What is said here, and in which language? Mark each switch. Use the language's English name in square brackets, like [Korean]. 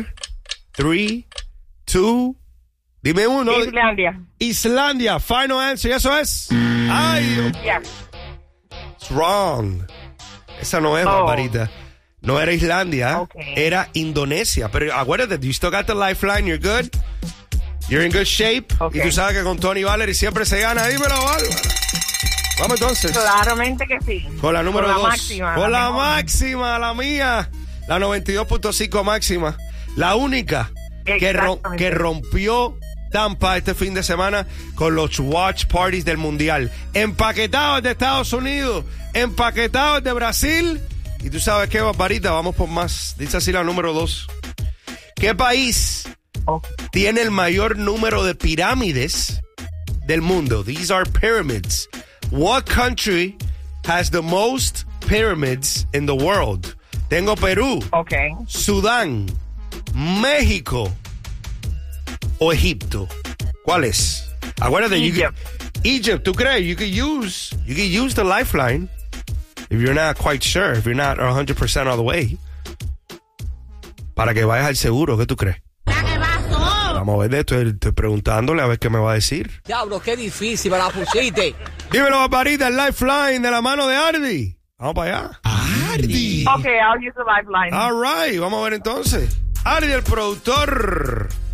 [Spanish] 4, 3, 2, dime uno. Islandia, [English] final answer, [Spanish] eso es. Ay, [English] It's wrong. [Spanish] Esa no es, Barbarita. No era Islandia, era Indonesia. Pero acuérdate, [English] you still got the lifeline, you're good. You're in good shape. Okay. [Spanish] Y tú sabes que con Tony Valery siempre se gana. Dímelo, Valery. Vamos entonces. Claramente que sí. Con la número 2. Con la dos. Máxima. Con la máxima, la mía. La 92.5 máxima. La única que rompió Tampa este fin de semana con los watch parties del Mundial. Empaquetados de Estados Unidos, empaquetados de Brasil. Y tú sabes qué, Barbarita, vamos por más. Dice así la número 2. ¿Qué país tiene el mayor número de pirámides del mundo? [English] These are pyramids. What country has the most pyramids in the world? [Spanish] Tengo Perú, Sudán, México o Egipto. ¿Cuál es? Acuérdate, Egypt. Egypt, ¿tú crees? [English] You could use the lifeline if you're not quite sure, if you're not 100% all the way. [Spanish] Para que vayas al seguro, ¿qué tú crees? Vamos a ver, estoy preguntándole a ver qué me va a decir. Diablo, qué difícil, me la pusiste. Dímelo, Barbarita, el lifeline de la mano de Ardi. Vamos para allá. Ardi. [English] Ok, I'll use the lifeline. All right, [Spanish] vamos a ver entonces. Ardi, el productor.